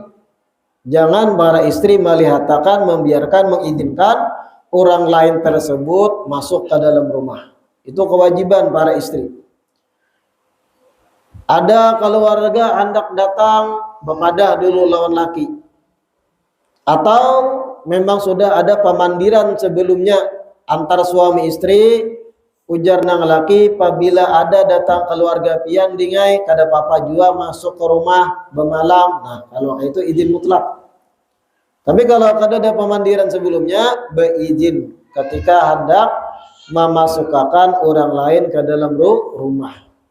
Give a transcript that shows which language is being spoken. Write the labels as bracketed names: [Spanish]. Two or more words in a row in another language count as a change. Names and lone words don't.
[Indonesian] Jangan para istri melihatkan, membiarkan, mengizinkan orang lain tersebut masuk ke dalam rumah. Itu kewajiban para istri. [Banjar] Ada keluarga hendak datang bepadah dulu lawan laki, atau memang sudah ada pemandiran sebelumnya antara suami istri, ujar nang laki, apabila ada datang keluarga pian dingai kada papa jua masuk ke rumah bemalam. Nah, kalau itu izin mutlak. Tapi kalau kada ada pemandiran sebelumnya, beizin ketika hendak memasukkan orang lain ke dalam rumah.